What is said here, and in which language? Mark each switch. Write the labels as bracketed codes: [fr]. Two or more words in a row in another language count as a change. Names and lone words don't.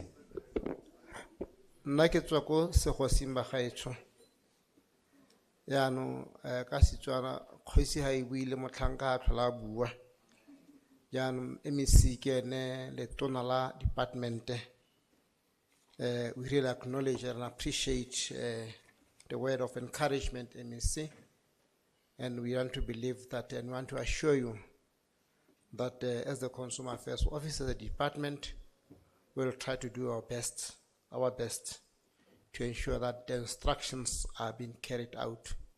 [tn] Nna ke tswa ko segosing bagaetsho. yaanong ka Setswana kgosi ha e buile motlhanka a tlhola a bua yaanong MEC ke ene letona la departmente. [en] We really acknowledge and appreciate the word of encouragement, MEC, and we want to believe that and want to assure you that as the Consumer Affairs Office of the department, we'll try to do our best to ensure that the instructions are being carried out.